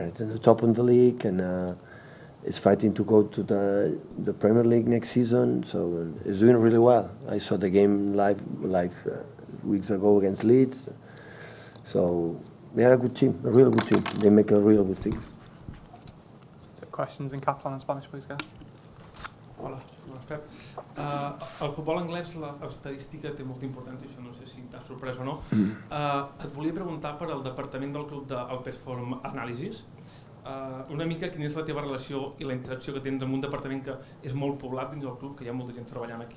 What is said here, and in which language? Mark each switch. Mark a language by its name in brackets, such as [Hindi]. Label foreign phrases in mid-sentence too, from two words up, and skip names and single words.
[English] It's at the top of the league and it's fighting to go to the Premier League next season. So it's doing really well. I saw the game live weeks ago against Leeds. So they are a good team, a real good team. They make a real good things. Questions in Catalan and Spanish, please, guys. [Catalan] Hola, soc Pep. Al futbol anglès l'estadística té molta importància, això no sé si t'ha sorprès o no. Et volia preguntar per al departament del club del Perform Analysis, una mica quina és la teva relació i la interacció que tens amb un departament que és molt poblat dins del club, que hi ha molta gent treballant aquí.